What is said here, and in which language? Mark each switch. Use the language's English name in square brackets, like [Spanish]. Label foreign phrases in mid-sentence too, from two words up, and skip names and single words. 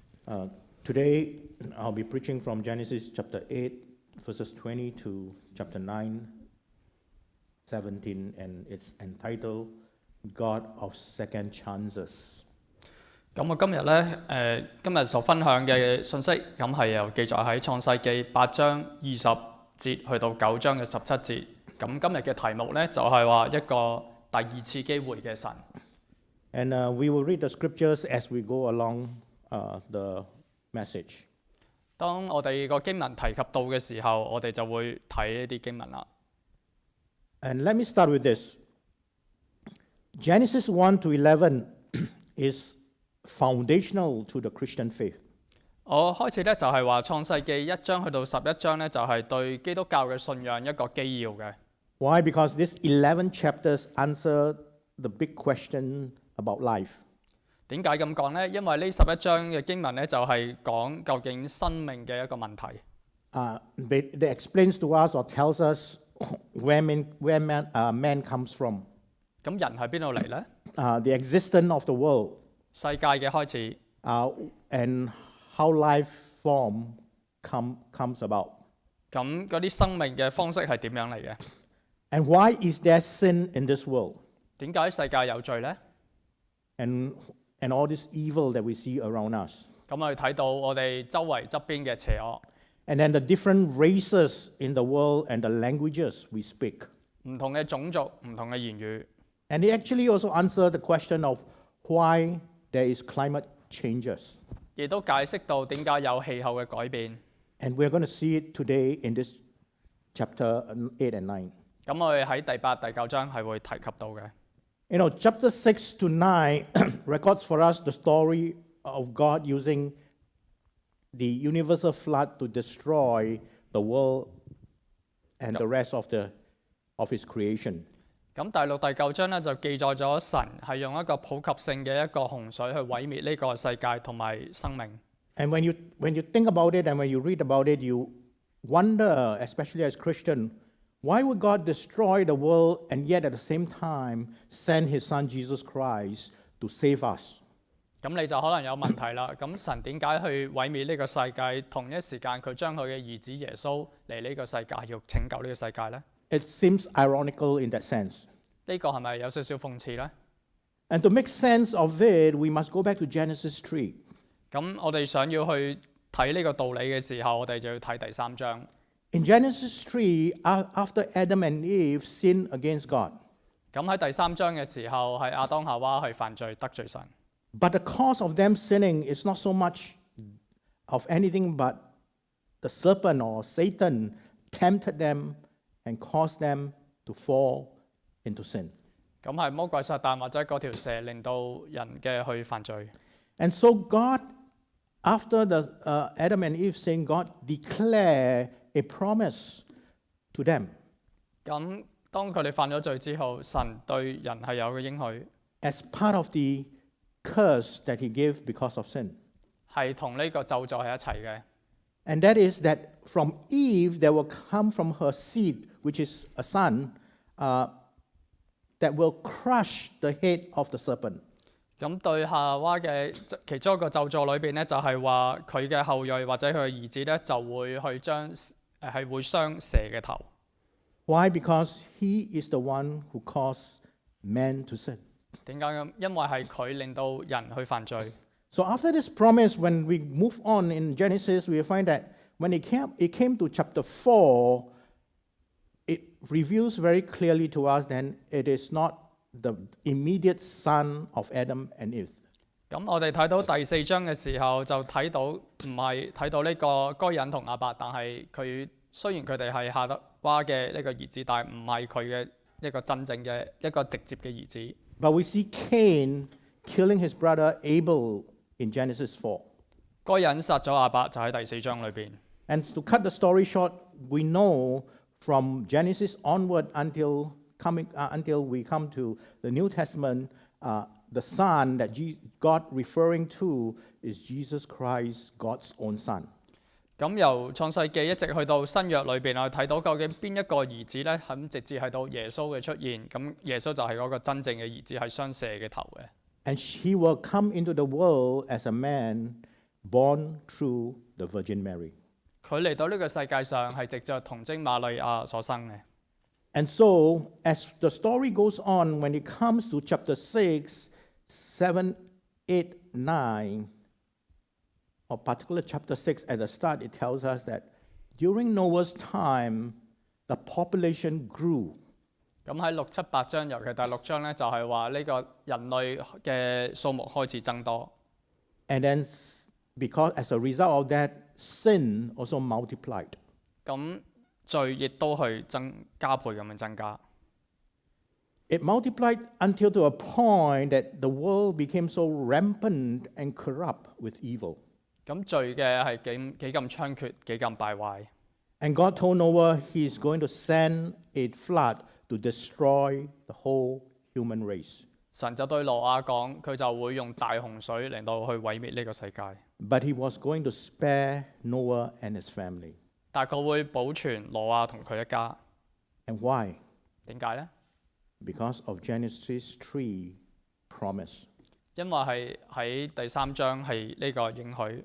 [English] Today, I'll be preaching from Genesis chapter 8, verses 20 to chapter 9, 17, and it's entitled God of Second Chances. [Cantonese] 咁我今日所分享嘅信息，咁係由記載喺創世記8章20節去到9章嘅17節。咁今日嘅題目呢，就係話一個第二次機會嘅神。 [English] And we will read the scriptures as we go along the message. [Cantonese] 當我哋個經文提及到嘅時候，我哋就會睇呢啲經文啦。 [English] And let me start with this. Genesis 1 to 11 is foundational to the Christian faith. 我開始咧就係話創世記1章去到11章咧，就係對基督教嘅信仰一個基要嘅。 Why? Because these 11 chapters answer the big question about life. [Cantonese] 點解咁講呢？因為呢11章嘅經文咧就係講究竟生命嘅一個問題。 [English] They explains to us or tells us where man comes from. [Cantonese] 咁人喺邊度嚟呢？ [English] The existence of the world. [Cantonese] 世界嘅開始。 [English] And how life form comes about. [Cantonese] 咁嗰啲生命嘅方式係點樣嚟嘅？ [English] And why is there sin in this world? [Cantonese] 點解世界有罪呢？ [English] And all this evil that we see around us. [Cantonese] 咁我哋睇到我哋周圍側邊嘅邪惡。 [English] And then the different races in the world and the languages we speak. [Cantonese] 唔同嘅種族，唔同嘅言語。 [English] And they actually also answer the question of why there is climate changes. [Cantonese] 亦都解釋到點解有氣候嘅改變。 [English] And we're going to see it today in this chapter 8 and 9. [Cantonese] 咁我哋喺第8、第9章係會提及到嘅。 [English] You know, chapter 6 to 9 records for us the story of God using the universal flood to destroy the world and the rest of His creation. [Cantonese] 咁第6、第9章咧就記載咗神係用一個普及性嘅一個洪水去毀滅呢個世界同埋生命。 [English] And when you think about it and when you read about it, you wonder, especially as Christian, why would God destroy the world and yet at the same time send His Son Jesus Christ to save us? [Cantonese] 咁你就可能有問題啦。咁神點解去毀滅呢個世界？同一時間佢將佢嘅兒子耶穌嚟呢個世界，要拯救呢個世界呢？ [English] It seems ironical in that sense. [Cantonese] 呢個係咪有少少諷刺呢？ [English] And to make sense of it, we must go back to Genesis 3. [Cantonese] 咁我哋想要去睇呢個道理嘅時候，我哋就要睇第3章。 [English] In Genesis 3, after Adam and Eve sinned against God. [Cantonese] 咁喺第3章嘅時候，係亞當夏娃去犯罪得罪神。 [English] But the cause of them sinning is not so much of anything but the serpent or Satan tempted them and caused them to fall into sin. [Cantonese] 咁係魔鬼撒旦或者嗰條蛇令到人嘅去犯罪。 [English] And so God, after the Adam and Eve sin, God declared a promise to them. [Cantonese] 咁當佢哋犯咗罪之後，神對人係有個應許。 [English] As part of the curse that He gave because of sin. [Cantonese] 係同呢個咒詛喺一齊嘅。 [English] And that is that from Eve there will come from her seed, which is a son, that will crush the head of the serpent. [Cantonese] 咁對夏娃嘅其中一個咒詛裏邊咧，就係話佢嘅後裔或者佢嘅兒子咧，就會去係會傷蛇嘅頭。 [English] Why? Because he is the one who caused man to sin. [Cantonese] 點解咁？因為係佢令到人去犯罪。 [English] So after this promise, when we move on in Genesis, we find that when it came to chapter 4, it reveals very clearly to us that it is not the immediate son of Adam and Eve. [Cantonese] 咁我哋睇到第4章嘅時候，就睇到唔係睇到呢個該隱同亞伯，但係佢雖然佢哋係夏娃嘅呢個兒子，但係唔係佢嘅一個真正嘅一個直接嘅兒子。 [English] But we see Cain killing his brother Abel in Genesis 4. [Cantonese] 該隱殺咗亞伯，就喺第4章裏邊。 [English] And to cut the story short, we know from Genesis onward until we come to the New Testament, the Son that God referring to is Jesus Christ, God's own Son. [Cantonese] 咁由創世記一直去到新約裏邊，我哋睇到究竟邊一個兒子咧，咁直至係到耶穌嘅出現，咁耶穌就係嗰個真正嘅兒子，係傷蛇嘅頭嘅。 [English] And he will come into the world as a man born through the Virgin Mary. [Cantonese] 佢嚟到呢個世界上係藉着童貞瑪利亞所生嘅。 [English] And so, as the story goes on, when it comes to chapter 6, 7, 8, 9, or particular chapter 6, at the start, it tells us that during Noah's time, the population grew. [Cantonese] 咁喺6、7、8章，尤其第6章咧，就係話呢個人類嘅數目開始增多。 [English] And then, because as a result of that, sin also multiplied. [Cantonese] 咁罪亦都去加倍咁樣增加。 [English] It multiplied until to a point that the world became so rampant and corrupt with evil. [Cantonese] 咁罪嘅係幾咁猖獗，幾咁敗壞。 [English] And God told Noah He's going to send a flood to destroy the whole human race. [Cantonese] 神就對挪亞講，佢就會用大洪水嚟到去毀滅呢個世界。 [English] But He was going to spare Noah and his family. [Cantonese] 但係佢會保存挪亞同佢一家。 [English] And why? [Cantonese] 點解呢？ [English] Because of Genesis 3 promise. [Cantonese] 因為係喺第3章係呢個應許。